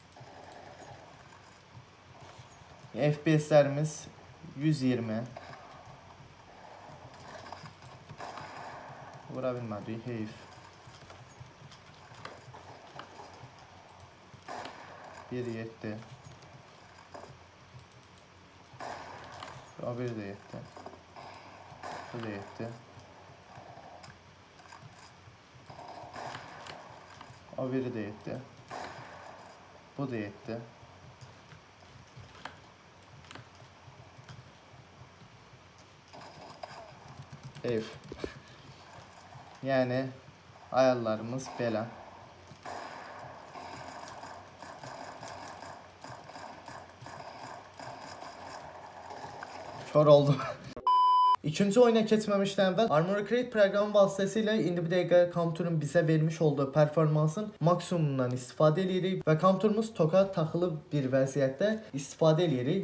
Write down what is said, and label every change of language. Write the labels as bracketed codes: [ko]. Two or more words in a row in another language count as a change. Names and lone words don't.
[az] FPS-lərimiz 120. Vura bilmədik, heyf. 1.7. O biri de yetti. Bu da yetti. O biri de yetti. Bu da yetti. Ev. Yani ayarlarımız belə. Kör oldum. İkinci oyuna keçməmişdən əvvəl Armoury Crate proqramı vasitəsilə indi bir dəqiqə kompüterin bizə vermiş olduğu performansın maksimumundan istifadə edirik və kompüterimiz toka taxılı bir vəziyyətdə istifadə edirik.